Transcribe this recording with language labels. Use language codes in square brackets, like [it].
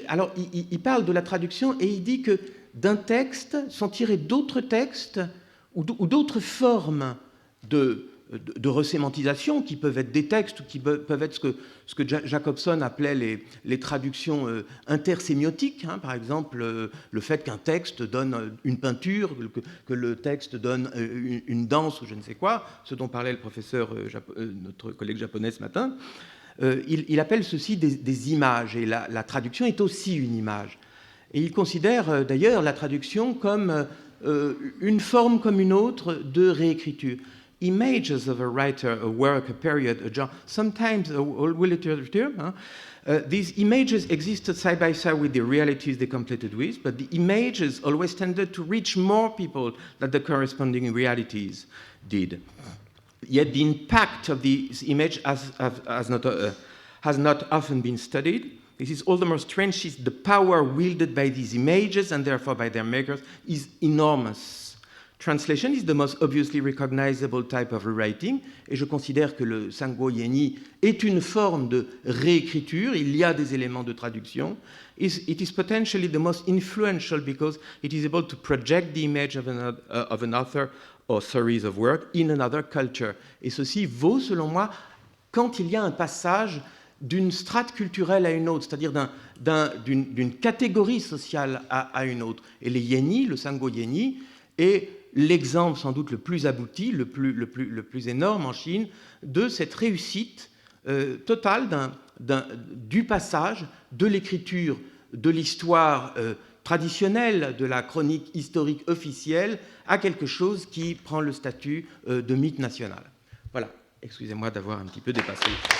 [fr] Alors, il parle de la traduction et il dit que d'un texte sont tirés d'autres textes ou d'autres formes de resémantisation qui peuvent être des textes ou qui peuvent être ce que Jacobson appelait les traductions intersémiotiques, par exemple le fait qu'un texte donne une peinture, que le texte donne une danse ou je ne sais quoi, ce dont parlait le professeur, notre collègue japonais ce matin. Il appelle ceci des images, et la traduction est aussi une image. Et il considère d'ailleurs la traduction comme une forme comme une autre de réécriture. [en] Images of a writer, a work, a period, a genre, sometimes all literature. These images existed side by side with the realities they completed with, but the images always tended to reach more people than the corresponding realities did. Yet the impact of these images has not often been studied. This is all the more strange since the power wielded by these images and therefore by their makers is enormous. Translation is the most obviously recognizable type of rewriting, [fr] et je considère que le Sangoyeni est une forme de réécriture. Il y a des éléments de traduction. [en] It is potentially the most influential because it is able to project the image of an author or series of work in another culture. [fr] Et ceci vaut, selon moi, quand il y a un passage d'une strate culturelle à une autre, c'est-à-dire d'une catégorie sociale à une autre. Et les Yéni, le Sango Yéni, est l'exemple sans doute le plus abouti, le plus énorme en Chine, de cette réussite totale du passage de l'écriture de l'histoire traditionnelle, de la chronique historique officielle, à quelque chose qui prend le statut de mythe national. Voilà, excusez-moi d'avoir un petit peu dépassé.